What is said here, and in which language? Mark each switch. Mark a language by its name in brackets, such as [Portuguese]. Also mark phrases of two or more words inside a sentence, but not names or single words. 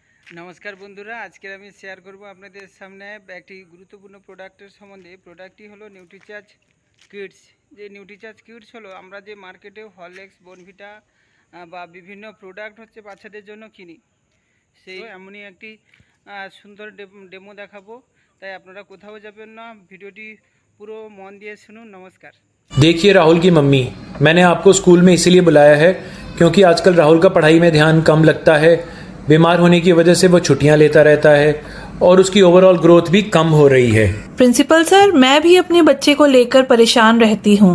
[Bangla] নমস্কার বন্ধুরা আজ কে আমি শেয়ার করব আপনাদের সামনে এক গুরুত্বপূর্ণ প্রোডাক্টের সম্বন্ধে প্রোডাক্টটি হল নিউট্রিচার্জ কিডস। যে নিউট্রিচার্জ কিডস হলো আমরা যে মার্কেটে হরলিক্স বনভিটা বা বিভিন্ন প্রোডাক্ট হচ্ছে বাচ্চাদের জন্য কিনি, সেই এমনই একটি সুন্দর ডেমো দেখাবো। তাই আপনারা কোথাও যাবেন না, ভিডিওটি পুরো মন দিয়ে শুনুন। [Hindi] नमस्कार। देखिए राहुल की मम्मी, मैंने आपको स्कूल में इसीलिए बुलाया है क्योंकि आजकल राहुल का पढ़ाई में ध्यान कम लगता है। बीमार होने की वजह से वो छुट्टियां लेता रहता है और उसकी ओवरऑल ग्रोथ भी कम हो रही है। प्रिंसिपल सर, मैं भी अपने बच्चे को लेकर परेशान रहती हूँ।